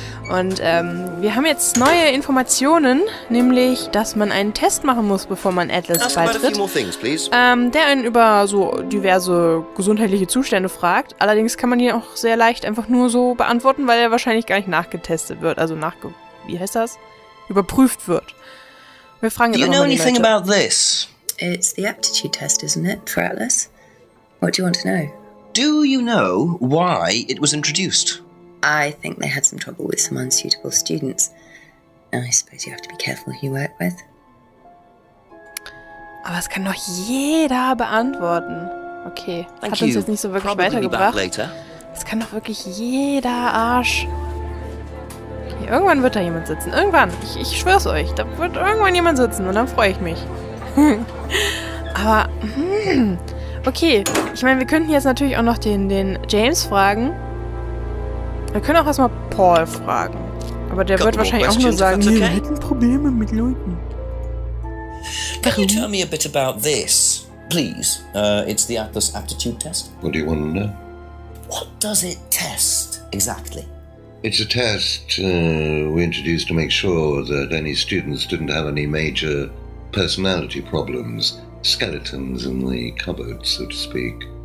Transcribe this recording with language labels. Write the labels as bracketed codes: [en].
[de] Und wir haben jetzt neue Informationen, nämlich, dass man einen Test machen muss, bevor man Atlas beitritt, der einen über so diverse gesundheitliche Zustände fragt. Allerdings kann man ihn auch sehr leicht einfach nur so beantworten, weil er wahrscheinlich gar nicht nachgetestet wird, also wie heißt das? Überprüft wird. Wir fragen [en] Do you know anything about this? It's the aptitude test, isn't it, for Atlas? What do you want to know? Do you know why it was introduced? I think they had some trouble with some unsuitable students. I suppose you have to be careful who you work with. [de] Aber es kann doch jeder beantworten. Okay, hat uns jetzt nicht so wirklich weitergebracht. Es kann doch wirklich jeder Arsch. Okay, irgendwann wird da jemand sitzen. Irgendwann. Ich schwör's euch. Da wird irgendwann jemand sitzen und dann freue ich mich. Aber, okay. Ich meine, wir könnten jetzt natürlich auch noch den James fragen. Wir können auch erstmal Paul fragen. Aber der wird wahrscheinlich auch nur sagen, wir hätten Probleme mit Leuten. [en] Can you tell me a bit about this, please? It's the Atlas aptitude test. What do you want to know? What does it test, exactly? It's a test we introduced to make sure that any students didn't have any major personality problems, skeletons in the cupboard, so to speak.